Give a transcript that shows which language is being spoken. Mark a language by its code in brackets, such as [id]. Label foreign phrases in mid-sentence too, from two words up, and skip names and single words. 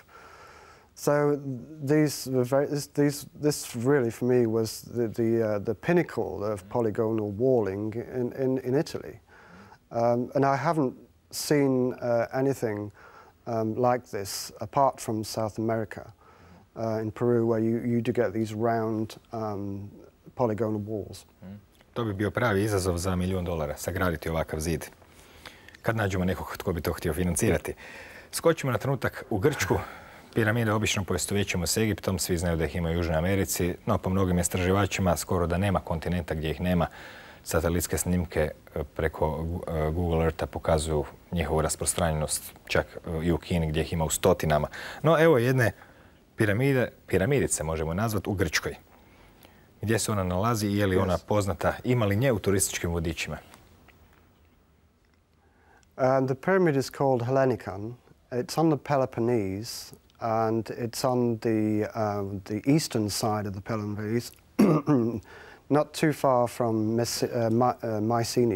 [en] So this really for me was the pinnacle of polygonal walling in Italy. And I haven't seen anything like this apart from South America, in Peru, where you do get these round polygonal walls. [hr] To bi bio pravi izazov za $1 milijun, sagraditi ovakav zid. Kad nađemo nekog tko bi to htio financirati. Skočimo na trenutak u Grčku. Piramide obično poistovjećujemo s Egiptom, svi znaju da ih ima u Južnoj Americi, no po mnogim istraživačima skoro da nema kontinenta gdje ih nema. Satelitske snimke preko Google Eartha pokazuju njihovu rasprostranjenost, čak i u Kini gdje ih ima u stotinama. No evo jedne piramidice možemo nazvati u Grčkoj. Gdje se ona nalazi i je li ona poznata, ima li nje u turističkim vodičima? [en] The pyramid is called Hellenikon. It's on the Peloponnese and it's on the eastern side of the Peloponnese, not too far from Mycenae.